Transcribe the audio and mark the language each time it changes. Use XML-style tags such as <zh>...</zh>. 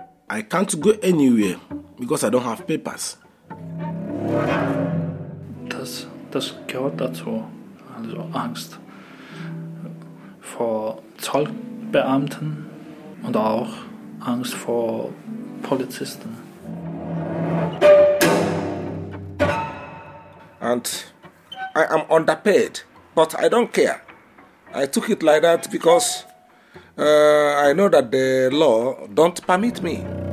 <en>I can't go anywhere, because I don't have papers.</en> <de>Das gehört dazu. Also Angst vor Zollbeamten und auch Angst vor Polizisten.</de> <en>And I am underpaid, but I don't care. I took it like that because I know that the law don't permit me.</en>